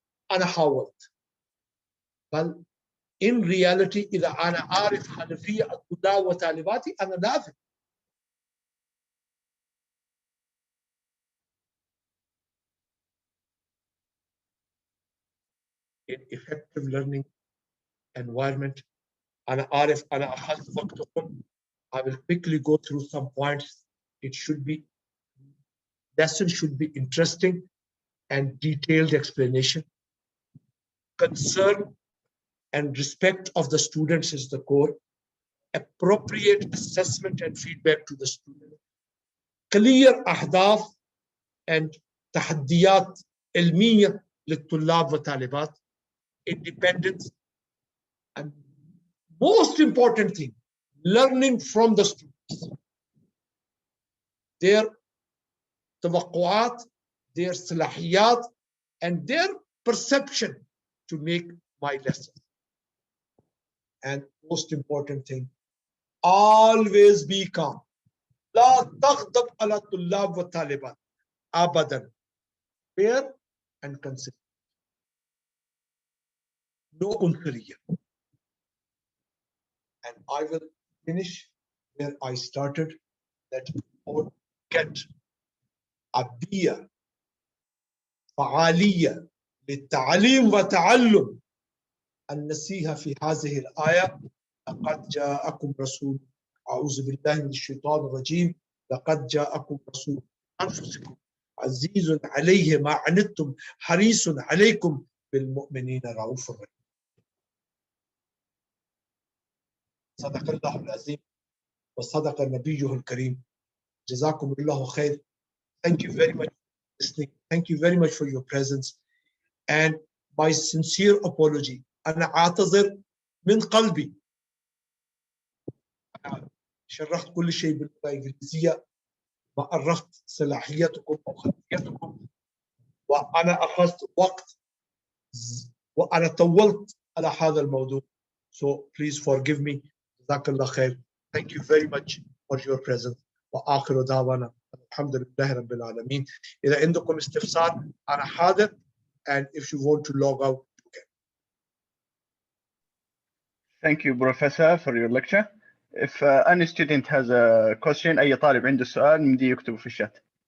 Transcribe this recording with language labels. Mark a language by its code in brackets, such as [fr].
[ar] أنا حاولت، بل [en] in reality [ar] إذا أنا أعرف حنفية الطلاب وطالباتي أنا لازم. [en] in effective learning environment [ar] أنا أعرف أنا أخذت وقتكم. [en] I will quickly go through some points. Lesson should be interesting and detailed explanation. Concern and respect of the students is the core. Appropriate assessment and feedback to the student. [ar] Clear أهداف and تحديات علمية للطلاب والطالبات. [en] Independence, and most important thing, learning from the students. Their توقعات, their صلاحيات, and their perception to make my lesson. And most important thing, always be calm. [ar] لا تغضب على الطلاب والطالبات أبدا. [en] Fair and consistent. No عنصرية. And I will finish where I started, that get a بيئة [ar] فعالية للتعليم وتعلم النسيها في هذه الآية. لقد جاءكم رسول، أعوذ بالله من الشيطان الرجيم، لقد جاءكم رسول أنفسكم عزيز عليه ما عنتم حريص عليكم بالمؤمنين رؤوف رحيم. صدق الله العظيم وصدق نبيه الكريم. جزاكم الله خير. [en] Thank you very much for listening. Thank you very much for your presence. And my sincere apology. [ar] أنا أعتذر من قلبي. أنا شرحت كل شيء باللغة الإنجليزية، ما عرفت صلاحيتكم أو خلفيتكم، وأنا أخذت وقت وأنا طولت على هذا الموضوع. [en] So please forgive me. [ar] جزاك الله خير. [en] Thank you very much for your presence. [ar] وآخر دعوانا الحمد لله رب العالمين. إذا عندكم استفسار أنا حاضر. [en] And if you want to log out, you can. Thank you, Professor, for your lecture. If any student has a question, [ar] أي طالب عنده سؤال مدي يكتبه في الشات.